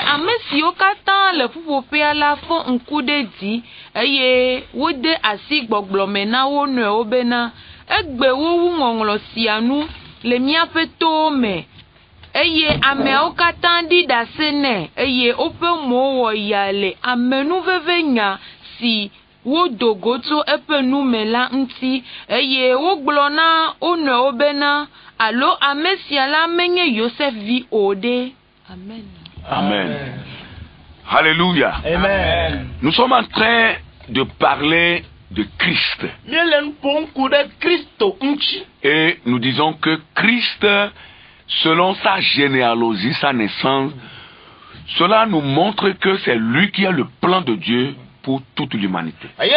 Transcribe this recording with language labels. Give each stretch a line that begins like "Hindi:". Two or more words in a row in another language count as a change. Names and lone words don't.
Ewe: ame siwo katã le ƒuƒoƒea la fɔ ŋku ɖe dzi eye wode asi gbɔgblɔme na wo nɔewo bena egbe wowu ŋɔŋlɔ sia nu le míaƒe towo me eye ameawo katã ɖi ɖase nɛ eye woƒe mowo wɔ ya le amenuveve nya si wodo go tso eƒe nu me la ŋuti eye wogblɔ na wo nɔewo bena alo ame sia la menye Yosef vi o ɖe. Amen. Amen. Alléluia. Amen.
French: Nous sommes en train de parler de Christ. Et nous disons que Christ, selon sa généalogie, sa naissance, cela nous montre que c'est lui qui a le plan de Dieu pour toute l'humanité.